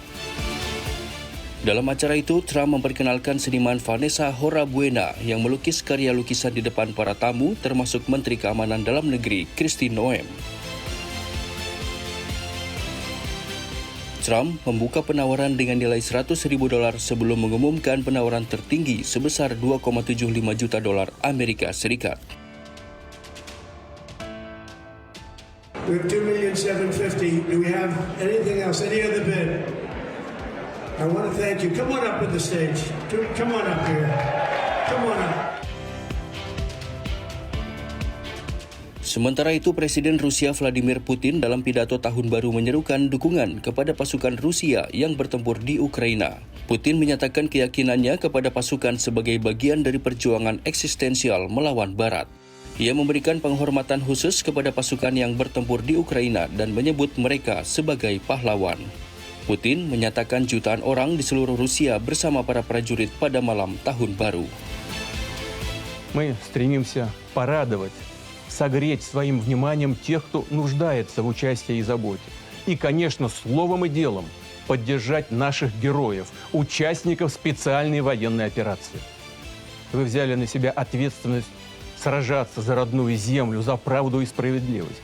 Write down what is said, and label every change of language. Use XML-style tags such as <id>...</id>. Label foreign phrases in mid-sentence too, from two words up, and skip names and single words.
<id>Dalam acara itu, Trump memperkenalkan seniman Vanessa Horabuena yang melukis karya lukisan di depan para tamu, termasuk Menteri Keamanan Dalam Negeri Kristi Noem. Trump membuka penawaran dengan nilai $100.000 sebelum mengumumkan penawaran tertinggi sebesar $2,75 juta Amerika Serikat.</id> <en>We have $2,750,000. Do we have anything else? Any other bid? I want to thank you. Come on up to the stage. Come on up here. Come on up.</en> <id>Sementara itu, Presiden Rusia Vladimir Putin dalam pidato tahun baru menyerukan dukungan kepada pasukan Rusia yang bertempur di Ukraina. Putin menyatakan keyakinannya kepada pasukan sebagai bagian dari perjuangan eksistensial melawan Barat. Ia memberikan penghormatan khusus kepada pasukan yang bertempur di Ukraina dan menyebut mereka sebagai pahlawan. Putin menyatakan jutaan orang di seluruh Rusia bersama para prajurit pada malam tahun baru.</id> <ru>Мы стремимся порадовать, согреть своим вниманием тех, кто нуждается в участии и заботе. И, конечно, словом и делом поддержать наших героев, участников специальной военной операции. Вы взяли на себя ответственность сражаться за родную землю, за правду и справедливость.</ru>